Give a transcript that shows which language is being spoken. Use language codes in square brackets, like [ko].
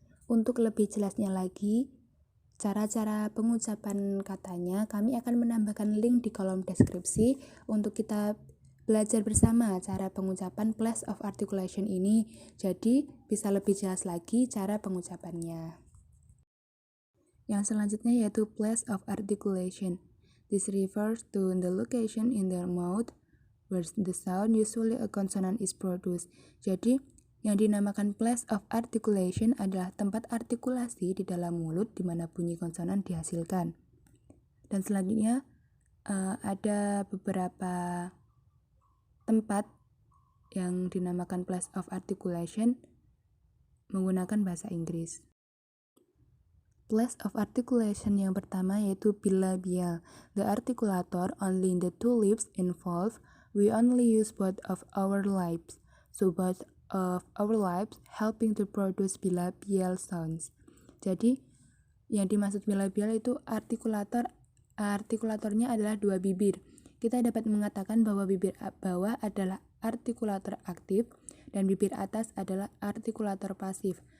[id] Untuk lebih jelasnya lagi, cara-cara pengucapan katanya, kami akan menambahkan link di kolom deskripsi untuk kita belajar bersama cara pengucapan place of articulation ini. Jadi, bisa lebih jelas lagi cara pengucapannya. Yang selanjutnya yaitu place of articulation. [en] This refers to the location in the mouth where the sound, usually a consonant, is produced. [id] Jadi, yang dinamakan place of articulation adalah tempat artikulasi di dalam mulut di mana bunyi konsonan dihasilkan. Dan selanjutnya ada beberapa tempat yang dinamakan place of articulation menggunakan bahasa Inggris. Place of articulation yang pertama yaitu bilabial. [en] The articulator only in the two lips involved. We only use both of our lips. So both of our lips helping to produce bilabial sounds. [id] Jadi yang dimaksud bilabial itu artikulatornya adalah dua bibir. Kita dapat mengatakan bahwa bibir bawah adalah artikulator aktif dan bibir atas adalah artikulator pasif.